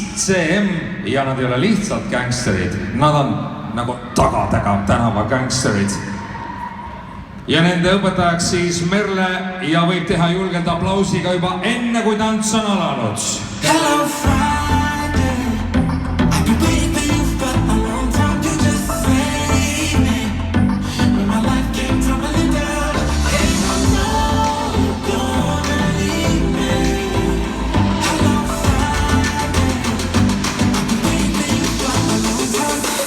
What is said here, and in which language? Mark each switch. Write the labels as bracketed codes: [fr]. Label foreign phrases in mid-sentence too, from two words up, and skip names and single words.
[et] CM ja nad ei ole lihtsalt gängsterid, nad on nagu Tagatega tänava gängsterid. Ja nende õpetajaks siis Merle ja võib teha julgelt aplausiga juba enne, kui tants on alanud. [en] Hello Friday, I've been waiting for you for a long time. You just saved me when my life came tumbling down. And I know you're gonna leave me. Hello Friday, I've been waiting for you for a long time.